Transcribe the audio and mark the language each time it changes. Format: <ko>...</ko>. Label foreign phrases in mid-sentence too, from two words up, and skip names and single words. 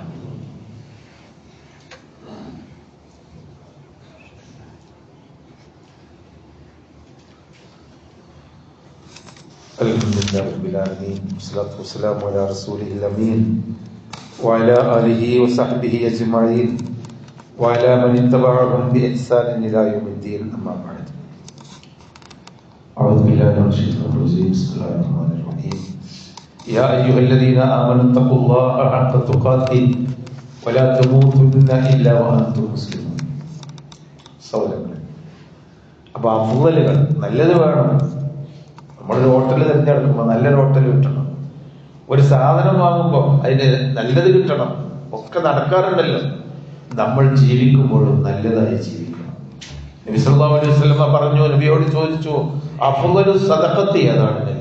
<ar>الحمد لله رب العالمين والصلاة والسلام على رسول الأمين وعلى آله وصحبه أجمعين وعلى من اتبعهم بإحسان إلى يوم الدين. أما بعد. أعوذ بالله من الشيطان الرجيم. بسم الله الرحمن الرحيم. يا أيها الذين آمنوا اتقوا الله حق تقاته ولا تموتن إلا وأنتم مسلمون.</ar> <ml>സഹോദരങ്ങളെ, അപ്പൊ അഫ്ളലുകൾ, നല്ലത് വേണം. നമ്മളൊരു ഹോട്ടൽ തിരഞ്ഞെടുക്കുമ്പോൾ നല്ലൊരു ഹോട്ടൽ കിട്ടണം. ഒരു സാധനം വാങ്ങുമ്പോൾ അതിന് നല്ലത് കിട്ടണം. ഒക്കെ നടക്കാറുണ്ടല്ലോ. നമ്മൾ ജീവിക്കുമ്പോഴും നല്ലതായി ജീവിക്കണം. നബി</ml> <ar>صلى الله عليه وسلم</ar> <ml>പറഞ്ഞു, നബിയോട് ചോദിച്ചു,</ml> <ar>أفضل الصدقة</ar> <ml>ഏതാണ് നബി?</ml>